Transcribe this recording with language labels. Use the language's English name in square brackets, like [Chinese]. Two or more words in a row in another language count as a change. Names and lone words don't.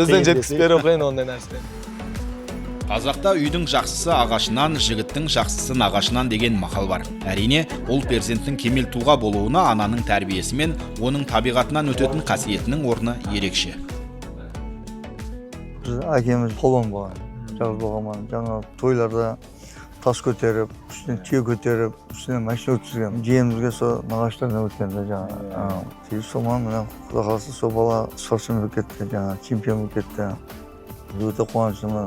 [Kazakh] Сөзбен жеткізіп беру қиын ондай нәрсе. Қазақта үйдің жақсысы ағашынан, жігіттің жақсысы нағашынан деген мақал бар. Әрине, ол перзенттің кемел тұлға болуына ананың тәрбиесі мен оның табиғатынан өтетін қасиетінің орны ерекше. [Uzbek] Biz akemiz polvon bo'lgan. [Kazakh] Жалғыз болғанмын. Жаңа тойларда тас көтеріп, үстіне түйе көтеріп, үстіне машина өткізген. Жиенімізге сол нағаштарына өткенде жаңа. Соман мына Құда қаласа сол бала спортшы болып кетті, жаңа чемпион болып кетті. Өте қуаныштымын.